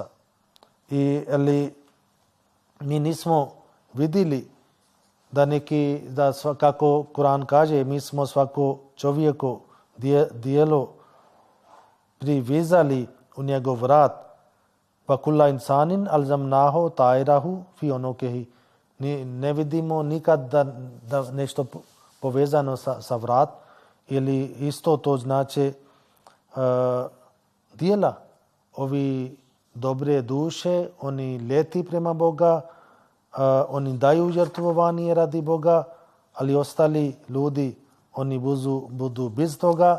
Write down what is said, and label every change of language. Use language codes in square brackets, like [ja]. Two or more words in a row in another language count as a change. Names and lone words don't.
[bs] Ali mi nismo vidjeli da kako Kur'an kaže, mi smo svako čovjeku dijelo privezali u njegov vrat. [ar] Pa كل إنسان ألزمناه طائره في عنقه. [bs] Ne vidimo nikad da nešto povezano sa vrat, ili isto to znači dijela. Ovi dobre duše, oni leti prema Boga, oni daju žrtvovanje radi Boga, ali ostali ljudi, oni budu bez toga.